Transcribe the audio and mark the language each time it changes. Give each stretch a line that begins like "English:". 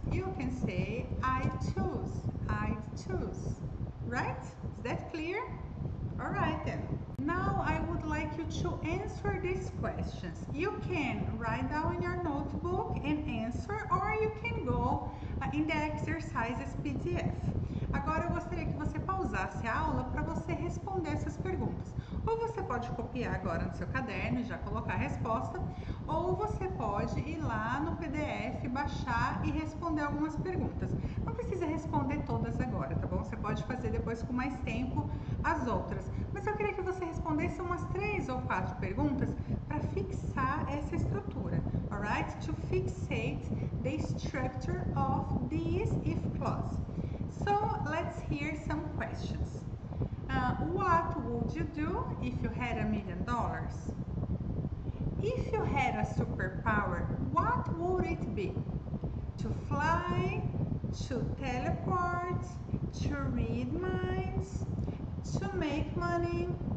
English: You can say I choose. I'd choose. Right? Is that clear? Alright then. Now I would like you to answer these questions. You can write down in your notebook and answer, or you can go in the exercises PDF.
Portuguese: Agora eu gostaria que você pausasse a aula para você responder essas perguntas. Ou você pode copiar agora no seu caderno e já colocar a resposta, ou você pode ir lá no PDF, baixar e responder algumas perguntas. Não precisa responder todas agora, tá bom? Você pode fazer depois com mais tempo as outras. Mas eu queria que você respondesse umas 3 ou 4 perguntas para fixar essa estrutura, alright?
English: To fixate the structure of this if clause. So let's hear some questions. What would you do if you had $1 million? If you had a superpower, what would it be? To fly, to teleport, to read minds, to make money?